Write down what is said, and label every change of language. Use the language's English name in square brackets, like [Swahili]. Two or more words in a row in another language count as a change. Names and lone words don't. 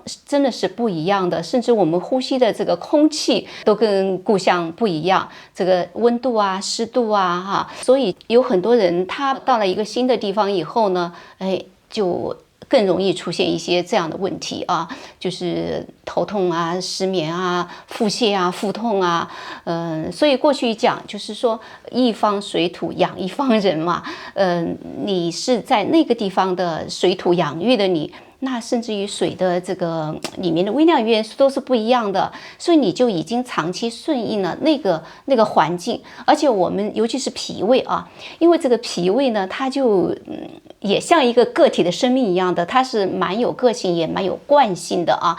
[Chinese] 真的是不一樣的，甚至我們呼吸的這個空氣都跟故鄉不一樣，這個溫度啊、濕度啊，哈，所以有很多人他到了一個新的地方以後呢，就更容易出現一些這樣的問題啊，就是頭痛啊、失眠啊、腹瀉啊、腹痛啊，所以過去講就是說一方水土養一方人嘛，你是在那個地方的水土養育的你，那甚至於水的這個裡面的微量元素都是不一樣的，所以你就已經長期順應了那個環境，而且我們尤其是脾胃啊，因為這個脾胃呢，它就也像一個個體的生命一樣的，它是蠻有個性也蠻有慣性的啊。